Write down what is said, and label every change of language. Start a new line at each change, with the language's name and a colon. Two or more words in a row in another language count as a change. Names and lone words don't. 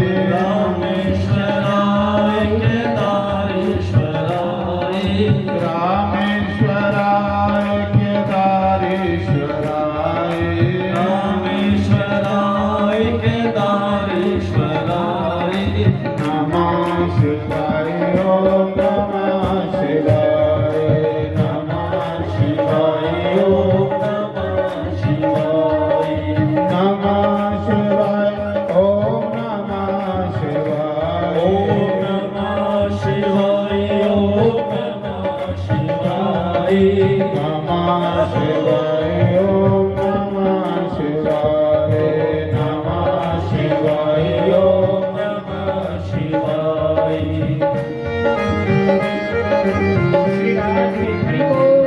Sanskrit: ਰਾਮੇਸ਼ਵਰਾਏ ਕੇਦਾਰੇਸ਼ਵਰਾਏ, रामेश्वराय केदारेश्वराय, ਰਾਮੇਸ਼ਵਰਾਏ ਕੇਦਾਰੇਸ਼ਵਰਾਏ। नमः शिवाय, ॐ नमः शिवाय, नमः शिवाय, ॐ ਨਮः ਸ਼ਿਵਾਏ। नमः शिवाय, ॐ नमः शिवाय, ਓਮ ਨਮः ਸ਼ਿਵਾਏ, ਓਮ ਨਮः ਸ਼ਿਵਾਏ। नमः शिवाय, ॐ नमः शिवाय, नमः शिवाय, ॐ ਨਮः ਸ਼ਿਵਾਏ।
Hindi: श्री राधे हरि बोल।